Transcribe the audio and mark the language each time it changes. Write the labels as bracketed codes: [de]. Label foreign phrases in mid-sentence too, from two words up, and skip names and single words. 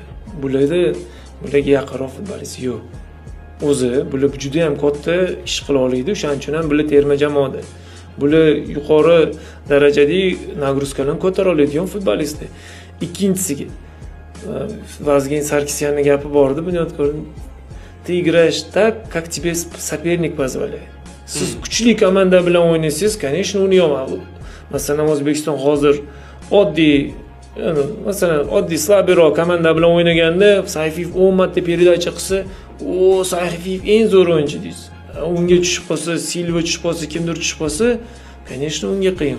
[uz] Bularga yaqinroq futbolist yo'q. O'zi bular juda ham katta ish qila oladi, o'shaning uchun ham bular terma jamoada. Bular yuqori darajadagi nagruzkalarni ko'tara oladigan futbolistlar. Ikkinchisiga Vazgen Sarkisyanning gapi bor edi, bunyodkorning [ru] Ты играешь так, как тебе соперник позволяет. [uz] Siz kuchli komanda bilan o'ynaysiz, конечно, uni yo'q. Masalan, O'zbekiston hozir oddiy slabroq komanda bilan o'ynaganda, Sayfiyev 10 marta передача qilsa, o Sayfiyev eng zo'r o'yinchi deysiz. Unga tushib qolsa, Silva tushib qolsa, kimdir tushib qolsa, конечно, unga qiyin.